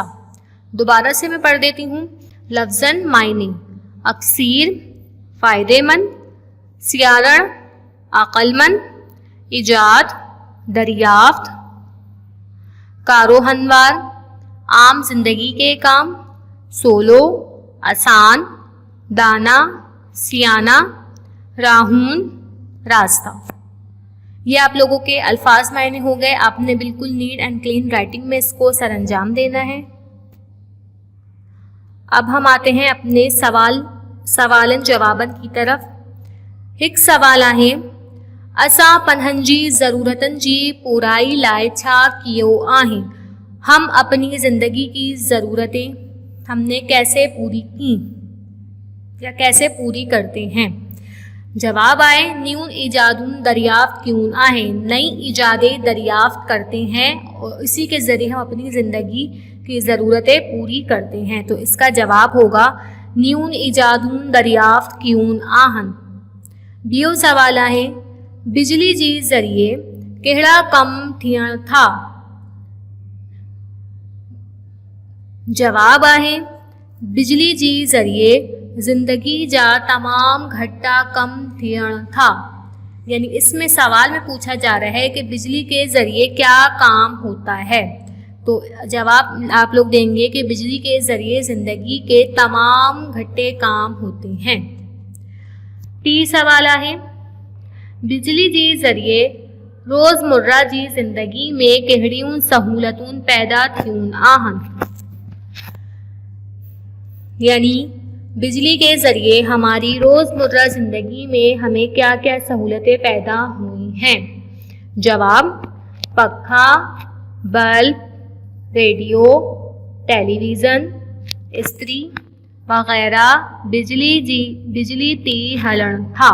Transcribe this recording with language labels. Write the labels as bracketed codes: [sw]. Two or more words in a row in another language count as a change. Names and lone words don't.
[ur] دوبارہ سے میں پڑھ دیتی ہوں۔ لفظاً معنی، اکسیر فائدہ مند، سیارن عقلمند، ایجاد دریافت، کاروہنوار عام زندگی کے کام، سولو آسان، دانا سیانا، راہون راستہ. یہ آپ لوگوں کے الفاظ معنی ہو گئے. آپ نے بالکل [en] neat and clean writing [ur] میں اس کو سرانجام دینا ہے. اب ہم آتے ہیں اپنے سوالاً جواباً کی طرف. [sd] एक सवाल आहे, असां पन्हनि जी ज़रूरतनि जी पूराई लाइ छा कियो आहे। [ur] ہم اپنی زندگی کی ضرورتیں ہم نے کیسے پوری کی یا کیسے پوری کرتے ہیں. [sd] जवाब आए, न्यून इजादुन दरियाफ्त क्यून आहे, [ur] نئی ایجادیں دریافت کرتے ہیں اور اسی کے ذریعے ہم اپنی زندگی کی ضرورتیں پوری کرتے ہیں. تو اس کا جواب ہوگا [sd] न्यून इजादुन दरियाफ्त क्यून आहन। बियो सवाल आहे, बिजली जी ज़रिए कहिड़ा कम थियण था। जवाब आहे, बिजली जी ज़रिए ज़िंदगी जा तमाम घटा कम थियण था। [ur] یعنی اس میں سوال میں پوچھا جا رہا ہے کہ بجلی کے ذریعے کیا کام ہوتا ہے. تو جواب آپ لوگ دیں گے کہ بجلی کے ذریعے زندگی کے تمام گھٹے کام ہوتے ہیں. [sd] टी सवाल आहे, बिजली जी ज़रिए रोज़मर्रा जी ज़िंदगी में कहिड़ियूं सहूलतूं पैदा थियूं आहन। [ur] یعنی بجلی کے ذریعے ہماری روزمرہ زندگی میں ہمیں کیا کیا سہولتیں پیدا ہوئی ہیں. [sd] जवाब, पखा, बल्ब, रेडियो, टेलीविज़न, इस्त्री वगैरह बिजली ती हलण था।